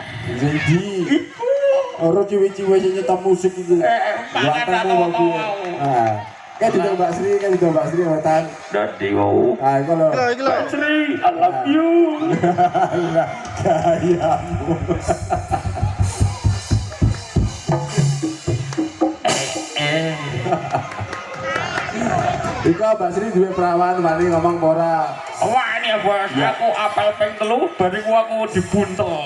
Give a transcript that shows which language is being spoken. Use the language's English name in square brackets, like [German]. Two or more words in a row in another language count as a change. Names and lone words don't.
[Javanese] Jadi ora ciwi-ciwi sing nyetel musik iku. Pangan apa Ah. Kan di Mbak Sri, wetan. Dadi wo. Ah, iku lho. Mbak Sri, [English] I love you. [Javanese] Gayamu. Iku Mbak Sri duwe perawan wani ngomong ora. [Indonesian] Wah ini ya [Javanese] bos, aku apel peng telu, bariku aku dibuntel.